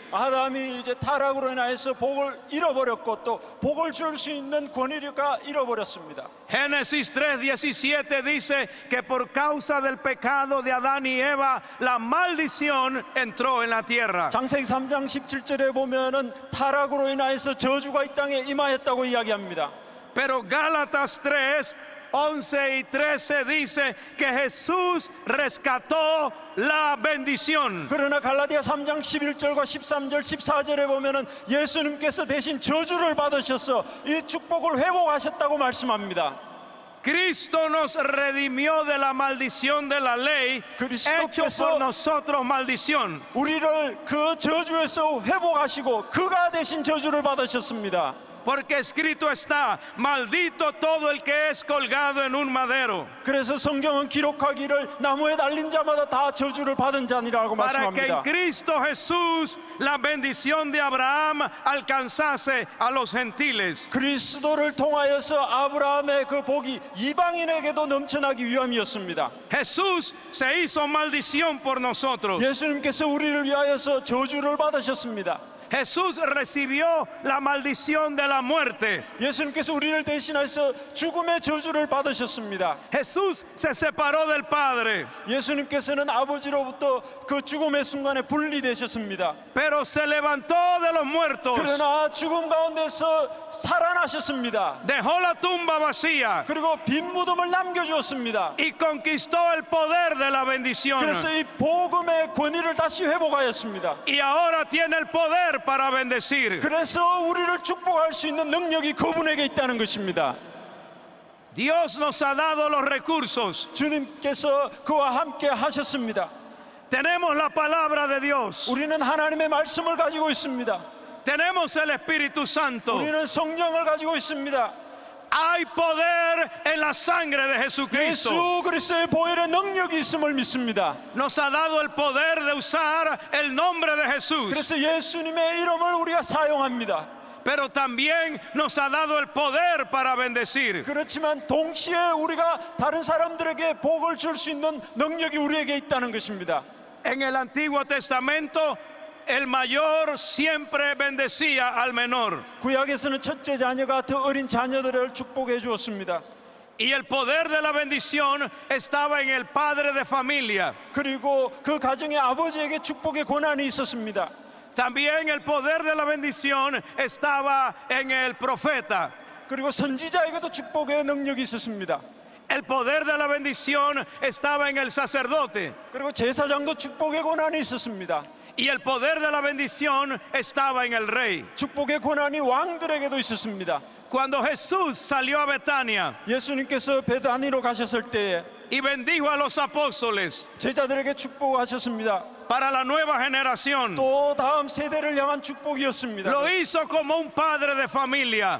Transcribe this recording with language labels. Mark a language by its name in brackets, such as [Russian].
[Korean] 아담이 이제 타락으로 인하여서 복을 잃어버렸고 또 복을 줄 수 있는 권위가 잃어버렸습니다. [Spanish] Génesis 3:17 dice que por causa del pecado de Adán y Eva la maldición entró en la tierra. [Korean] 창세기 3장 17절에 보면은 타락으로 인하여서 저주가 이 땅에 임하였다고 이야기합니다. [Spanish] Pero Gálatas 3:11 y 13 dice que Jesús rescató la bendición. [Korean] 그러나 갈라디아 3장 11절과 13절 14절에 보면은 예수님께서 대신 저주를 받으셔서 이 축복을 회복하셨다고 말씀합니다. [Spanish] Cristo nos redimió de la maldición de la ley, hecho por nosotros maldición. [Korean] 우리를 그 저주에서 회복하시고 그가 대신 저주를 받으셨습니다. [Spanish] Porque escrito está, maldito todo el que es colgado en un madero. [Korean] 그래서 성경은 기록하기를 나무에 달린 자마다 다 저주를 받은 자니라고 [Spanish] Para que en [Korean] 말씀합니다. [Spanish] Cristo Jesús la bendición de Abraham alcanzase a los gentiles. [Korean] 그리스도를 통하여서 아브라함의 그 복이 이방인에게도 넘쳐나기 위함이었습니다. [Spanish] Jesús se hizo maldición por nosotros. [Korean] 예수님께서 우리를 위하여서 저주를 받으셨습니다. [Spanish] Jesús recibió la maldición de la muerte. [Korean] 예수님께서 우리를 대신해서 죽음의 저주를 받으셨습니다. [Spanish] Jesús se separó del Padre, [Korean] 예수님께서는 아버지로부터 그 죽음의 순간에 분리되셨습니다. [Spanish] pero se levantó de los muertos. [Korean] 그러나 죽음 가운데서 살아나셨습니다. [Spanish] Dejó la tumba vacía [Korean] 그리고 빈 무덤을 남겨주었습니다. [Spanish] y conquistó el poder de la bendición. [Korean] 그래서 이 복음의 권위를 다시 회복하였습니다. [Spanish] Y ahora tiene el poder para bendecir. [Korean] 그래서 우리를 축복할 수 있는 능력이 그분에게 있다는 것입니다. [Spanish] Dios nos ha dado los recursos. [Korean] 주님께서 그와 함께 하셨습니다. [Spanish] Tenemos la palabra de Dios. [Korean] 우리는 하나님의 말씀을 가지고 있습니다. [Spanish] Tenemos el Espíritu Santo. [Korean] 우리는 성령을 가지고 있습니다. [Spanish] Hay poder en la sangre de Jesucristo. [Korean] 예수 그리스도의 보혈의 능력이 있음을 믿습니다. [Spanish] Nos ha dado el poder de usar el nombre de Jesús. [Korean] 그래서 예수님의 이름을 우리가 사용합니다. [Spanish] Pero también nos ha dado el poder para bendecir. [Korean] 그렇지만 동시에 우리가 다른 사람들에게 복을 줄 수 있는 능력이 우리에게 있다는 것입니다. [Spanish] En el Antiguo Testamento, el mayor siempre bendecía al menor. [Korean] 구약에서는 첫째 자녀가 더 어린 자녀들을 축복해 주었습니다. [Spanish] Y el poder de la bendición estaba en el padre de familia. [Korean] 그리고 그 가정의 아버지에게 축복의 권한이 있었습니다. [Spanish] También el poder de la bendición estaba en el profeta. [Korean] 그리고 선지자에게도 축복의 능력이 있었습니다. [Spanish] El poder de la bendición estaba en el sacerdote. [Korean] 그리고 제사장도 축복의 권한이 있었습니다. [Spanish] Y el poder de la bendición estaba en el rey. [Korean] 축복의 권한이 왕들에게도 있었습니다. [Spanish] Cuando Jesús salió a Betania [Korean] 예수님께서 베다니로 가셨을 때에 [Spanish] y bendijo a los apóstoles [Korean] 제자들에게 축복하셨습니다. [Spanish] para la nueva generación, [Korean] 또 다음 세대를 향한 축복이었습니다. [Spanish] lo hizo como un padre de familia.